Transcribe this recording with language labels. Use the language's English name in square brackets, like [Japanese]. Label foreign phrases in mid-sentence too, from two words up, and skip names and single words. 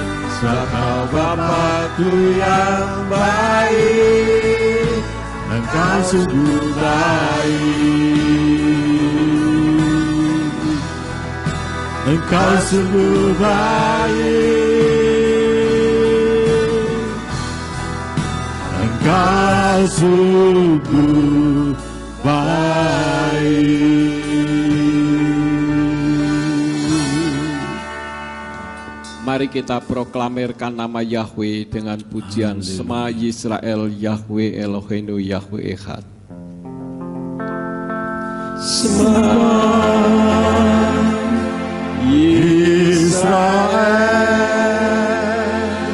[Indonesian] Engkau Bapa-Ku yang baik, Engkau sungguh baik, Engkau sungguh baik, Engkau sungguh baik. Mari kita proklamirkan nama Yahweh dengan pujian [Hebrew] שמע ישראל יהוה אלהינו יהוה אחד. שמע ישראל